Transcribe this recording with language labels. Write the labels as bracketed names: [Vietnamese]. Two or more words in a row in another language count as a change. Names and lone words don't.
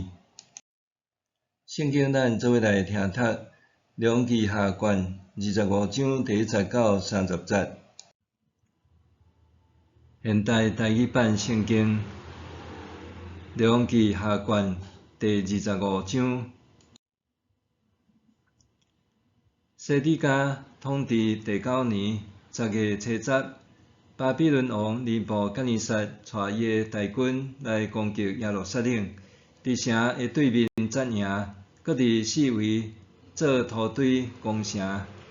[Min Nan Chinese] 圣经咱做伙来听读，列王记下卷25章第19到30节。现代台语版圣经，列王记下卷第25章。西底家统治第9年10月初10，巴比伦王尼布甲尼撒带伊的大军来攻击耶路撒冷，伫城的对面扎营，搁伫四围做土堆攻城，